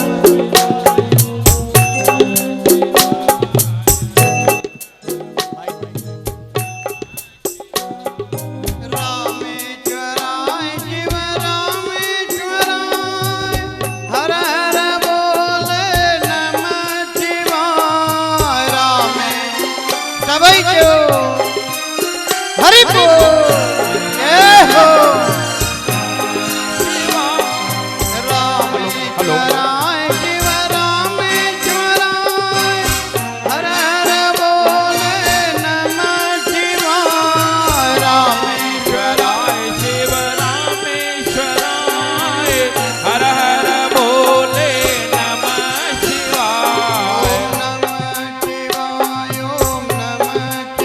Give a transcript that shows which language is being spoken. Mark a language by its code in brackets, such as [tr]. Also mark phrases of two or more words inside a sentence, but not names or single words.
[sa] रामेश्वराय शिव रामेश्वराय हर हर भोले नमः शिवाय। [hi] रामे सभई जो हरि बोल जय हो। [sa] रामेश्वराय शिव रामेश्वराय हर हर भोले नमः शिवाय। रामेश्वराय शिव रामेश्वराय हर हर भोले नमः शिवाय। ओम नमः शिवाय ओम नमः